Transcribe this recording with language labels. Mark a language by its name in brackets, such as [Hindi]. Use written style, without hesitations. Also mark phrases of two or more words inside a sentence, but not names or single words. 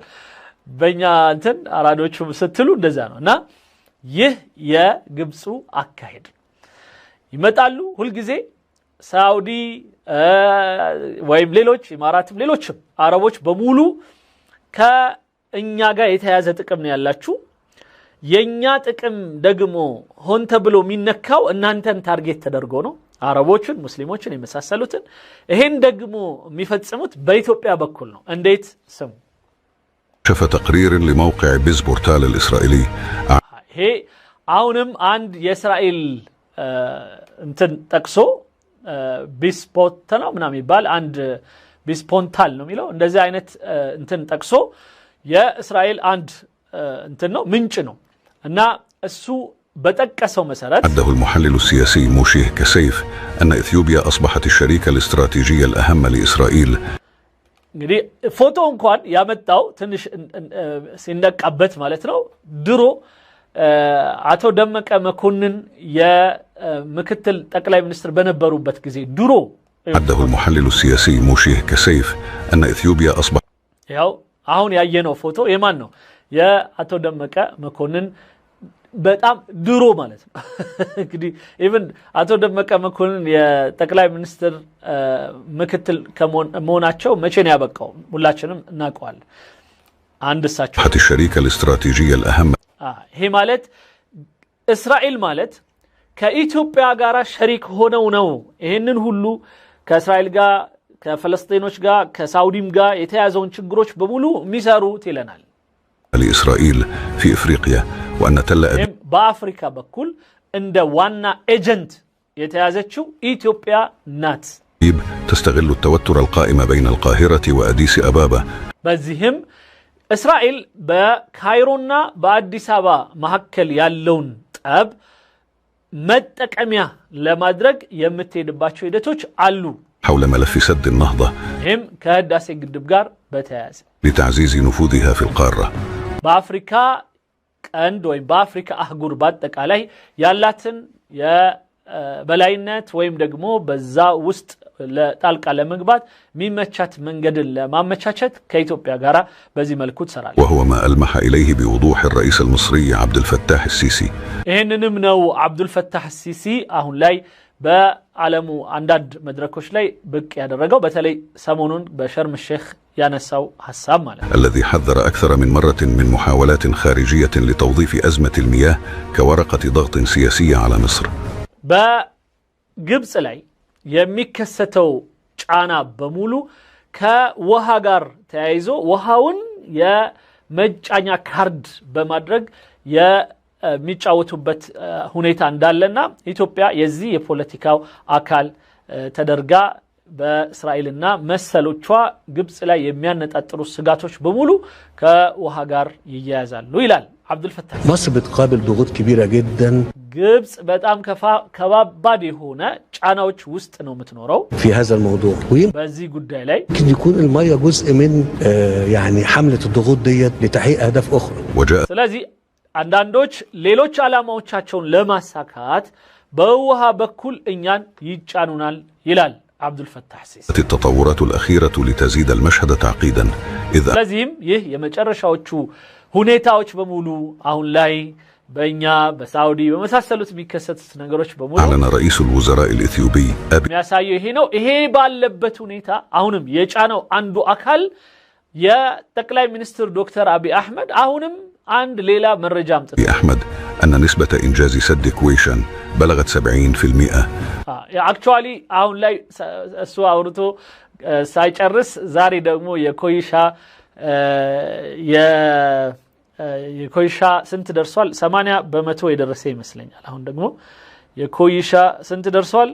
[Amharic] በእኛ እንትን አራዶቹ ስትሉ እንደዛ ነው። እና ይህ የግብፁ አካሄድ ይመጣሉ ሁልጊዜ ሳውዲ ወይም ሌሎች ኢማራትም ሌሎችም አረቦች በሙሉ ከእኛ ጋር የተያዘ ጥቅም ነው ያላችሁ፣ የኛ ጥቅም ደግሞ ሆን ተብሎ የሚነካው እናንተን ታርጌት ተደርጎ ነው፣ አረቦችን ሙስሊሞችን የመሳሰሉትን። ይሄን ደግሞ የሚፈጽሙት በኢትዮጵያ በኩል ነው። እንዴት? ስሙ። [Arabic] شاف تقرير لموقع بيز بورتال الإسرائيلي [Amharic] ይሄ አሁንም አንድ የእስራኤል እንትን ጠቅሶ ቢስፖንት ነው ምናምን ይባል አንድ ቢስፖንታል ነው የሚለው እንደዚህ አይነት እንትን ጠቅሶ የእስራኤል አንድ እንትን ነው ምንጭ ነው እና እሱ በጠቀሰው መሰረት [Arabic] عده المحلل السياسي موشيه كسيف أن إثيوبيا أصبحت الشريك الاستراتيجي الأهم لإسرائيل. [Amharic] እንግዲህ ፎቶ እንኳን ያመጣው ትንሽ ሲነቃበት ማለት ነው። ድሮ አቶ ደመቀ መኮንን የምክትል ጠቅላይ ሚኒስትር በነበሩበት ጊዜ ድሮ [Arabic] عده المحلل السياسي موشيه كسيف أن إثيوبيا أصبحت [Amharic] ያው አሁን ያየነው ፎቶ የማን ነው? የአቶ ደመቀ መኮንን በጣም ድሮ ማለት ነው። እንግዲህ ኢቭን አቶ ደመቀ መኮንን የጠቅላይ ሚኒስትር ምክትል ከመሆናቸው መቼ ነው ያበቃው? ሁላችንም እናውቀዋለን። አንድ እሳቸው [Arabic] الشريك الاستراتيجي الأهم [Amharic] ይሄ ማለት እስራኤል ማለት ከኢትዮጵያ ጋር ሸሪክ ሆነው ነው ይሄንን ሁሉ ከእስራኤል ጋር ከፍልስጤሞች ጋር ከሳውዲም ጋር የተያዘውን ችግሮች በሙሉ የሚሰሩት ይለናል። [Arabic] لإسرائيل في إفريقيا وأن تل أبيب [Amharic] በአፍሪካ በኩል እንደ ዋና ኤጀንት የተያዘችው ኢትዮጵያ ናት። [Arabic] تستغل التوتر القائم بين القاهرة وأديس أبابا. [Amharic] በዚህም እስራኤል በካይሮና በአዲስ አበባ መካከል ያለውን ጠብ መጠቀሚያ ለማድረግ የምትሄድባቸው ሂደቶች አሉ [Arabic] حول ملف سد النهضة [Amharic] ይህም ከህዳሴ ግድብ ጋር በተያያዘ [Arabic] لتعزيز نفوذها في القارة. [Amharic] በአፍሪካ ቀንድ ወይም በአፍሪካ አህጉር በአጠቃላይ ያላትን የበላይነት ወይም ደግሞ በዛ ውስጥ ለጣልቃ ለመግባት የሚመቻት መንገድን ለማመቻቸት ከኢትዮጵያ ጋር በዚህ መልኩ ትሰራለች። [Arabic] وهو ما ألمح إليه بوضوح الرئيس المصري عبد الفتاح السيسي. [Amharic] ይህንንም ነው አብዱልፈታህ ሲሲ አሁን ላይ በዓለሙ አንዳንድ መድረኮች ላይ ብቅ ያደረገው በተለይ ሰሞኑን በሸርም ሼክ ያነሳው ሐሳብ ማለት ነው። [Arabic] الذي حذر أكثر من مرة من محاولات خارجية لتوظيف أزمة المياه كورقة ضغط سياسية على مصر. [Amharic] በግብጽ ላይ የሚከሰተው ጫና በሙሉ ከውሃ ጋር ተያይዞ ውሃውን የመጫኛ ካርድ በማድረግ የሚጫወቱበት ሁኔታ እንዳለና ኢትዮጵያ የዚህ የፖለቲካው አካል ተደርጋ በእስራኤልና መሰሎቿ ግብጽ ላይ የሚያነጣጥሩ ስጋቶች በሙሉ ከውሃ ጋር ይያያዛሉ ይላል አብዱልፈታህ። [Arabic] مصر بتقابل ضغوط كبيرة جدا. [Amharic] ግብጽ በጣም ከባባድ የሆነ ጫናዎች ውስጥ ነው የምትኖረው [Arabic] في هذا الموضوع [Amharic] በዚህ ጉዳይ ላይ [Arabic] يمكن يكون المية جزء من يعني حملة الضغوط ديت لتحقيق أهداف أخرى. وجاء [Amharic] አንዳንዶች ሌሎች ዓላማዎቻቸውን ለማሳካት በውሃ በኩል እኛን ይጫኑናል ይላል አብዱልፈታህ ሲሲ። [Arabic] التطورات الأخيرة لتزيد المشهد تعقيدا إذا [Amharic] ስለዚህም ይህ የመጨረሻዎቹ ሁኔታዎች በሙሉ አሁን ላይ በእኛ በሳውዲ በመሳሰሉት የሚከሰቱት ነገሮች በሙሉ [Arabic] أعلن رئيس الوزراء الإثيوبي [Amharic] የሚያሳየው ይሄ ነው። ይሄ ባለበት ሁኔታ አሁንም የጫነው አንዱ አካል የጠቅላይ ሚኒስትር ዶክተር አብይ አህመድ አሁንም [Arabic] عند ليلة من رجام أحمد أن نسبة إنجاز سد كويشان بلغت 70%. [Amharic] actually አሁን ላይ እሱ አውርቶ ሳይጨርስ ዛሬ ደግሞ የኮይሻ ስንት ደርሷል? 80% የደረሰ ይመስለኛል። አሁን ደግሞ የኮይሻ ስንት ደርሷል?